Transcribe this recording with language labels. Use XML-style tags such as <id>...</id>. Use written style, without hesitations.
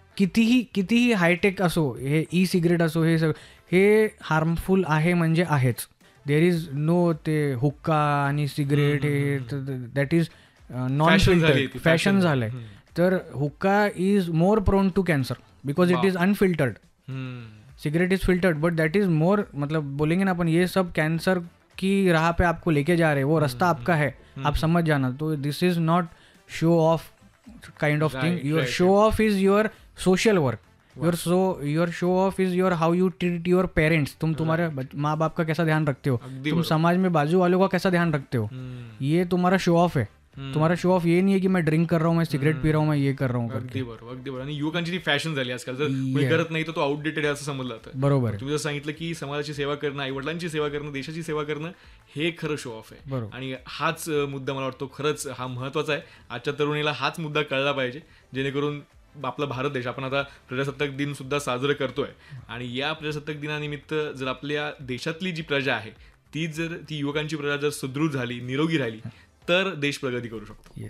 <mr>कितीही हायटेक असो, हे ई सिगरेट असो, हे सगळं हे हार्मफुल आहे म्हणजे आहेच.</mr> <en>There is no ते हुक्का आणि cigarette हे that is non filtered fashion झालंय. तर hookah is more prone to cancer because it is unfiltered. Cigarette is filtered but that is more,</en> <hi>मतलब बोलेंगे ना अपन, ये सब कैंसर की राह पे आपको लेके जा रहे हैं, वो रास्ता आपका है, आप समझ जाना.</hi> <en>तो this is not show off kind of thing. Your show off is your social work. Your show off is your how you treat your parents.</en> <hi>तुम तुम्हारे माँ बाप का कैसा ध्यान रखते हो, तुम समाज में बाजू वालों का कैसा ध्यान रखते हो, ये तुम्हारा शो ऑफ है. तुम्हारा शो ऑफ ये नहीं है की मैं ड्रिंक कर रहा हूँ, मैं सिगरेट पी रहा हूँ, मैं ये कर रहा हूँ.</hi> <mr>अगदी बरोबर. आणि युवकांची ती फॅशन झाली आजकाल. जर कोणी करत नाही तर तो आउटडेटेड आहे असं समजलं जातं. बरोबर. तुम्ही जर सांगितलं की समाजाची सेवा करणं, आईवडिलांची सेवा करणं, देशाची सेवा करणं, हे खरं शो ऑफ आहे. आणि हाच मुद्दा मला वाटतो खरंच हा महत्वाचा आहे. आजच्या तरुणीला हाच मुद्दा कळला पाहिजे, जेणेकरून आपला भारत देश, आपण आता प्रजासत्ताक दिन सुद्धा साजरं करतोय, आणि या प्रजासत्ताक दिनानिमित्त जर आपल्या देशातली जी प्रजा आहे ती युवकांची प्रजा जर सुदृढ झाली, निरोगी राहिली, तर देश प्रगती करू शकतो.</mr>